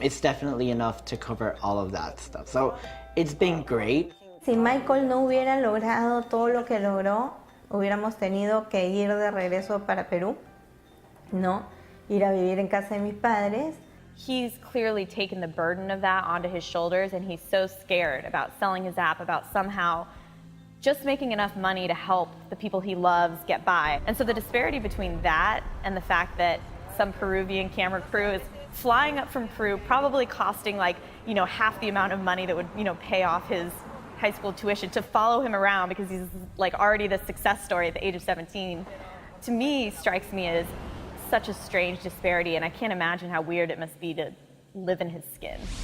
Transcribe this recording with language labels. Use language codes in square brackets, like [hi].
[en] It's definitely enough to cover all of that stuff. So it's been great. [es] Si Michael no hubiera logrado todo lo que logró, hubiéramos tenido que ir de regreso para Perú, ¿no? Ir a vivir en casa de mis padres. [en] He's clearly taken the burden of that onto his shoulders, and he's so scared about selling his app, about somehow just making enough money to help the people he loves get by. And so the disparity between that and the fact that some Peruvian camera crew is flying up from Peru, probably costing like, half the amount of money that would, pay off his high school tuition, to follow him around because he's like already the success story at the age of 17, to me strikes me as such a strange disparity, and I can't imagine how weird it must be to live in his skin.